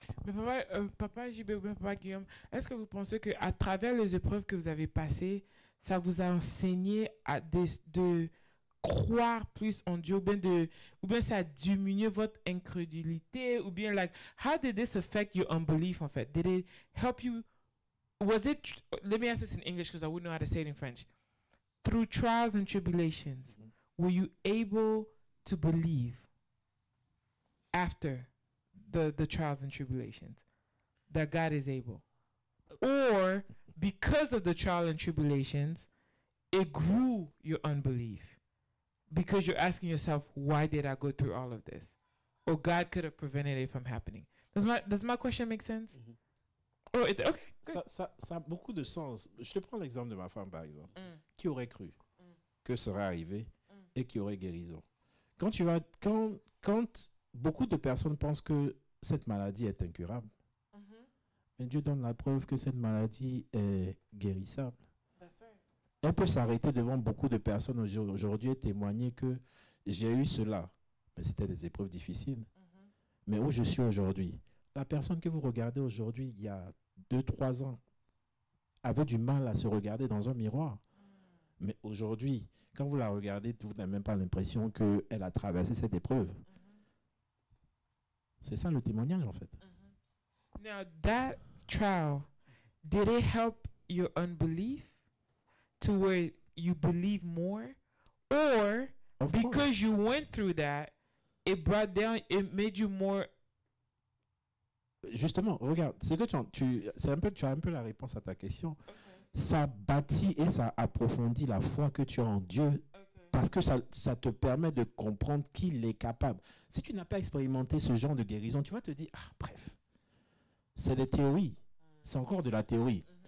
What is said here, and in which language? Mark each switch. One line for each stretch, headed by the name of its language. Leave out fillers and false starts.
French: Mais papa JB ou bien papa Guillaume, est-ce que vous pensez qu'à travers les épreuves que vous avez passées, ça vous a enseigné de croire plus en Dieu, ou bien ça a diminué votre incrédulité, ou bien like,
English: how did this affect your unbelief
French: en fait?
English: Did it help you? Was it, let me ask this in English because I wouldn't know how to say it in French. Through trials and tribulations, were you able to believe after the trials and tribulations that God is able? Or because of the trial and tribulations, it grew your unbelief? Because you're asking yourself, why did I go through all of this? Or God could have prevented it from happening. Does my question make sense? Oh, okay.
French: Ça a beaucoup de sens. Je te prends l'exemple de ma femme, par exemple. Qui aurait cru que ça serait arrivé et qui aurait guérison? Quand beaucoup de personnes pensent que cette maladie est incurable, mais Dieu donne la preuve que cette maladie est guérissable. Elle peut s'arrêter devant beaucoup de personnes aujourd'hui et témoigner que j'ai eu cela, mais c'était des épreuves difficiles. Mais où je suis aujourd'hui, la personne que vous regardez aujourd'hui, il y a 2-3 ans, avait du mal à se regarder dans un miroir. Mais aujourd'hui, quand vous la regardez, vous n'avez même pas l'impression qu'elle a traversé cette épreuve. C'est ça le témoignage, en fait.
English: Now, that trial, did it help your unbelief to where you believe more? Or Of because course. you went through that, it made you more...
French: Justement, regarde, c'est que tu as un peu la réponse à ta question. Ça bâtit et ça approfondit la foi que tu as en Dieu, parce que ça te permet de comprendre qu'il est capable. Si tu n'as pas expérimenté ce genre de guérison, tu vas te dire, bref, c'est des théories, c'est encore de la théorie.